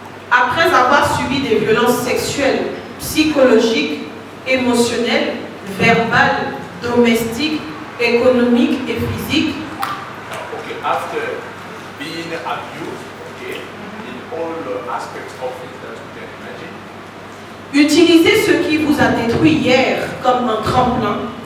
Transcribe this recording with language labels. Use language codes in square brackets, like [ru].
[fr] Après avoir subi des violences sexuelles, psychologiques, émotionnelles, verbales, domestiques, économiques et physiques. [en] After being abused, in all aspects of it that you can imagine. [fr] Utilisez ce qui vous a détruit hier comme un tremplin.